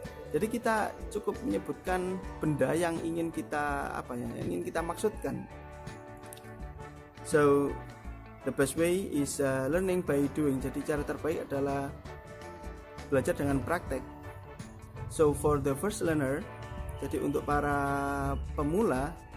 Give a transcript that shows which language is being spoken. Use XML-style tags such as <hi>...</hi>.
<id>Jadi kita cukup menyebutkan benda yang ingin kita yang ingin kita maksudkan.</id> <en>So the best way is learning by doing.</en> <id>Jadi cara terbaik adalah belajar dengan praktek.</id> <en>So for the first learner,</en> <id>jadi untuk para pemula,</id>